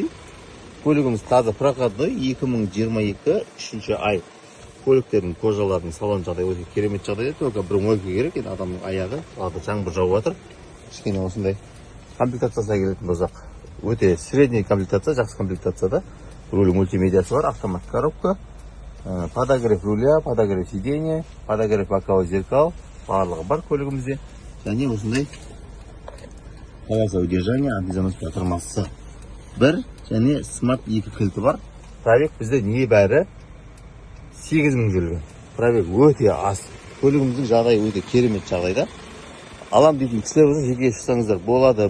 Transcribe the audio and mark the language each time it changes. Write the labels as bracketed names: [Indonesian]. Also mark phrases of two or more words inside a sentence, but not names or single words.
[Kazakh] Көлігіміз таза проходной, 2022 3 ай. Көліктердің кожаларының салон жағдайы өте керемет жағдайда, только бір мойка керек, енді адамның аяғы қалада жаңбыр жауып жатыр. Кішкене осындай комплектациясына келетін болсақ, өте [Russian] средний комплектация, [Kazakh] жақсы комплектацияда. Руль мультимедиасы бар, [Russian] автомат коробка, подогрев руля, подогрев сиденья, подогрев боковой зеркал, [Kazakh] барлығы бар көлігімізде. Және осындай [Russian] полоса удержания, [Kazakh] антизанос батырмасы бір, және смарт 2 кілті бар. Пробег бізде небәрі 8.000 жүрген. Пробег өте аз. Көлігіміздің жағдайы өте керемет жағдайда. Алам дейтін кісілер болса, жеке шықсаңыздар болады.